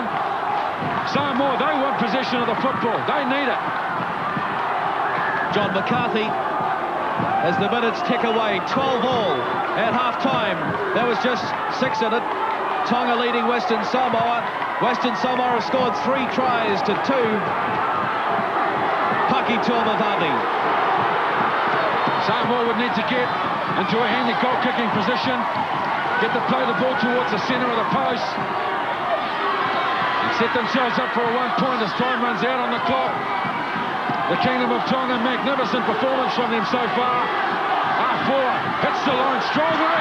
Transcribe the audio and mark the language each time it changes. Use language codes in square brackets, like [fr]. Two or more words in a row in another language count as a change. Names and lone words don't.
[en] Samoa, they want possession of the football. They need it. John McCarthy, as the minutes tick away, 12-all at half-time. There was just 6 in it. Tonga leading Western Samoa. Western Samoa have scored 3 tries to 2. Paki Tuamavavi. Samoa would need to get into a handy goal-kicking position. Get to play the ball towards the centre of the post. And set themselves up for a 1 point as time runs out on the clock. The Kingdom of Tonga, magnificent performance from them so far. Four hits the line strongly.